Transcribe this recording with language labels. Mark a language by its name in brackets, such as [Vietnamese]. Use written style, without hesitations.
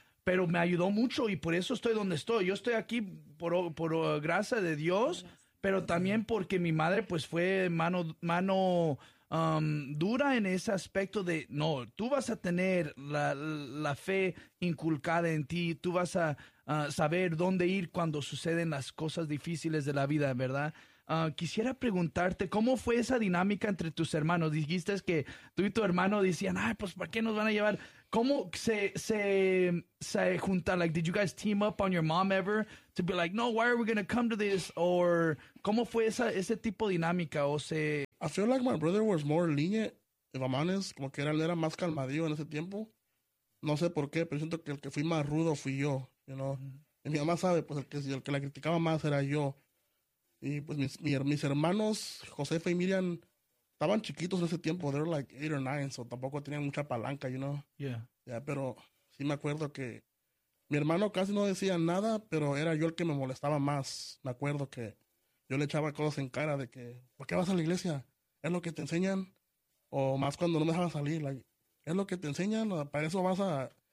[Spanish] Pero me ayudó mucho y por eso estoy donde estoy. Yo estoy aquí por gracia de Dios, pero también porque mi madre pues fue mano dura en ese aspecto de, no, tú vas a tener la fe inculcada en ti, tú vas a saber dónde ir cuando suceden las cosas difíciles de la vida, ¿verdad? Quisiera preguntarte, ¿cómo fue esa dinámica entre tus hermanos? Dijiste que tú y tu hermano decían, ay, pues, ¿para qué nos van a llevar? ¿Cómo se junta? [English] Like, did you guys team up on your mom ever to be like, no, why are we going to come to this? [Spanish] Or, ¿cómo fue ese tipo de dinámica? O se... [English] I feel like my brother was more lenient. If I'm honest, [Spanish] como que era más calmadillo en ese tiempo. No sé por qué, pero siento que el que fui más rudo fui yo, you know. Mm-hmm. Y mi mamá sabe, pues, el que la criticaba más era yo. Y pues mis hermanos, Josefa y Miriam, estaban chiquitos en ese tiempo. [English] They were like 8 or 9, so [Spanish] tampoco tenían mucha palanca, [English] you know. Yeah. [Spanish] Yeah, pero sí me acuerdo que mi hermano casi no decía nada, pero era yo el que me molestaba más. Me acuerdo que yo le echaba cosas en cara de que, ¿por qué vas a la iglesia? ¿Es lo que te enseñan? O más cuando no me dejaban salir, like, ¿es lo que te enseñan? ¿Para eso vas a...?